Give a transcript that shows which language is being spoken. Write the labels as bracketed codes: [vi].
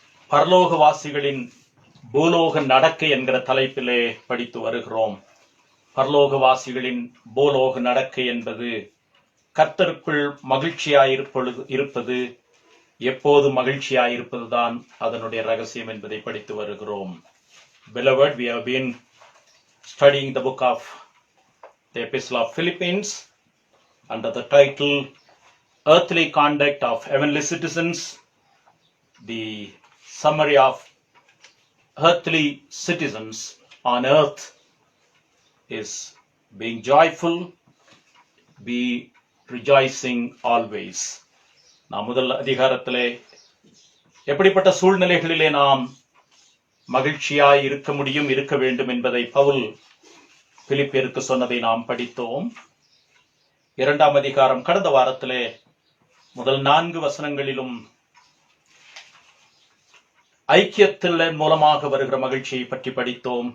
[ta] பரலோகவாசிகளின் பூலோக நடக்கை என்கிற தலைப்பிலே படித்து வருகிறோம். பரலோகவாசிகளின் பூலோக நடக்கை என்பது கர்த்தருக்குள் மகிழ்ச்சியாயிருப்பது, எப்போது மகிழ்ச்சியாயிருப்பதுதான் அதனுடைய ரகசியம் என்பதை படித்து வருகிறோம். [en] Beloved, we have been studying the book of the Epistle of Philippians under the title Earthly Conduct of Heavenly Citizens. The summary of earthly citizens on earth is being joyful, be rejoicing always. [ta] நாம் முதல் அதிகாரத்திலே எப்படிப்பட்ட சூழ்நிலைகளிலே நாம் மகிழ்ச்சியாய் இருக்க வேண்டும் என்பதை பவுல் பிலிப்பியருக்கு சொன்னதை நாம் படித்தோம். 2ஆம் அதிகாரம் கடந்த வாரத்திலே முதல் 4 வசனங்களிலும் ஐக்கியத்தின் மூலமாக வருகிற மகிழ்ச்சியை பற்றி படித்தோம்.